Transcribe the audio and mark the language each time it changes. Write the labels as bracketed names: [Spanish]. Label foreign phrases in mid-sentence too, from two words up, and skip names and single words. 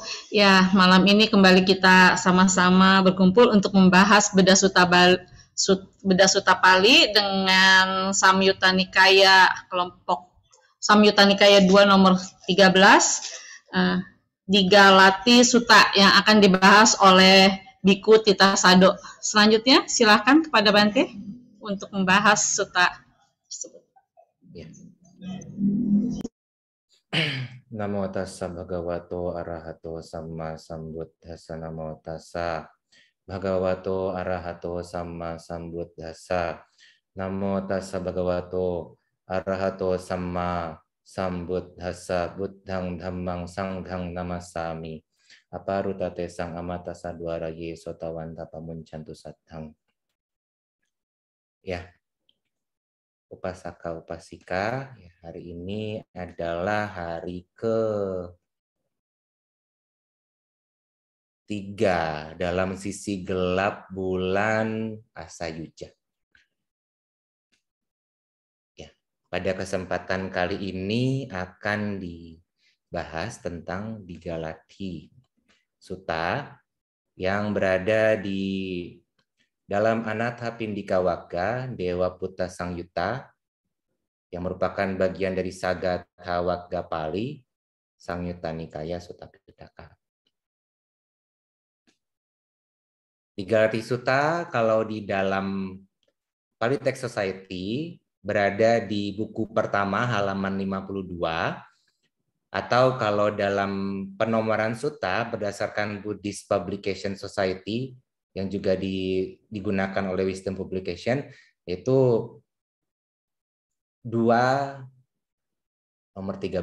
[Indonesian] Ya, malam ini kembali kita sama-sama berkumpul untuk membahas Beda Sutta Pali dengan Samyutta Nikaya kelompok Samyutta Nikaya 2 nomor 13 Digalati Sutta yang akan dibahas oleh Biku Tita Sado. Selanjutnya silakan kepada Bante untuk membahas sutta tersebut. Ya. [Pali] Namo tassa bhagavato arahato samma sambuddhassa. Namo tassa bhagavato arahato samma sambuddhassa. Namo tassa bhagavato arahato samma sambuddhassa. Buddhang dhammang sanghang namasami. Aparutate sang amata sadwara ye sotawanta pamuncantu sathang. [Indonesian] Ya. Upasaka upasika, ya, hari ini adalah hari ke-3 dalam sisi gelap bulan Asayuja. Ya, pada kesempatan kali ini akan dibahas tentang Digalati Sutta yang berada di dalam Anatha Pindika Wagga Dewa Putta Sangyutta yang merupakan bagian dari Sagatha Wagga Pali Sangyutta Nikaya Sutta Pitaka. Digalati Sutta kalau di dalam Pali Text Society berada di buku pertama halaman 52, atau kalau dalam penomoran sutta berdasarkan Buddhist Publication Society yang juga digunakan oleh Wisdom Publication, yaitu 2 nomor 13.